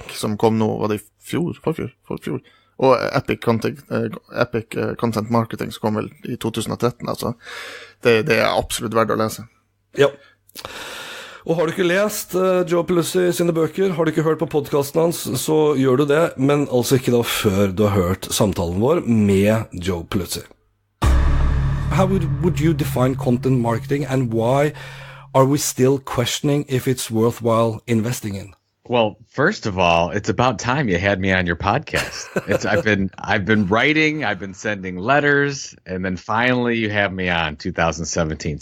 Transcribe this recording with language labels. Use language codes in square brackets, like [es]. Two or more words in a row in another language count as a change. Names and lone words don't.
[no] som kom nå, var det forfjor. Og Epic Content Marketing som kom vel I 2013. Altså. Det absolutt verdt å lese. Ja. Og har du ikke lest Joe Pulizzi sine bøker, har du ikke hørt på podcasten hans, så gjør du det, men altså ikke da før du har hørt samtalen vår med Joe Pulizzi. [en] How would you define content marketing, and why are we still questioning if it's worthwhile investing in? Well, first of all, it's about time you had me on your podcast. I've been writing, I've been sending letters, and then finally you have me on 2017.